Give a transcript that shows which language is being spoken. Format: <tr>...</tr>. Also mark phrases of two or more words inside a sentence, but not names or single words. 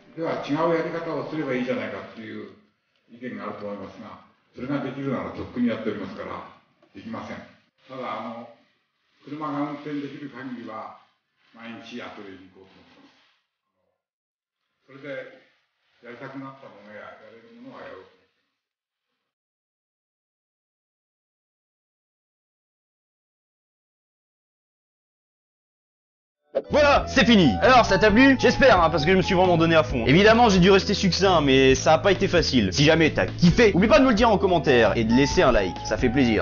<ja>では違うやり方をすればいいじゃないかっていう意見があると思いますが、それができるならとっくにやっておりますからできません。ただ車が運転できる限りは毎日アトリエに行こうと思ってます。それでやりたくなったものややれるものはやろう。</ja> <fr>Voilà, c'est fini. Alors, ça t'a plu? J'espère, hein, parce que je me suis vraiment donné à fond. Évidemment, j'ai dû rester succinct, mais ça a pas été facile. Si jamais t'as kiffé, oublie pas de me le dire en commentaire et de laisser un like, ça fait plaisir.</fr>